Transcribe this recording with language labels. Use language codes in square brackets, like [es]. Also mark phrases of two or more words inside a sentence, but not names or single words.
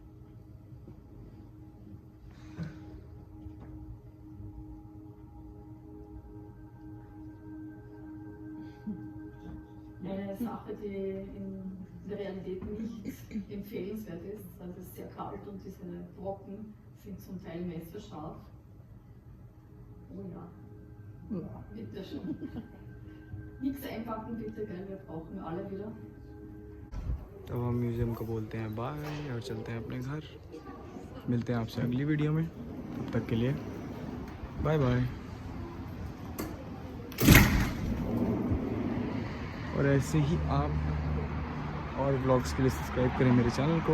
[de] Eine Sache, die in der Realität nicht empfehlenswert ist. Also es ist sehr kalt und diese Brocken sind zum Teil messerscharf. Oh ja. Ja, bitte schon. Nichts einpacken bitte, gell? Wir brauchen alle wieder. [hi] तो हम म्यूज़ियम को बोलते हैं बाय और चलते हैं अपने घर। मिलते हैं आपसे अगली वीडियो में, तब तक के लिए बाय बाय। और ऐसे ही आप और व्लॉग्स के लिए सब्सक्राइब करें मेरे चैनल को।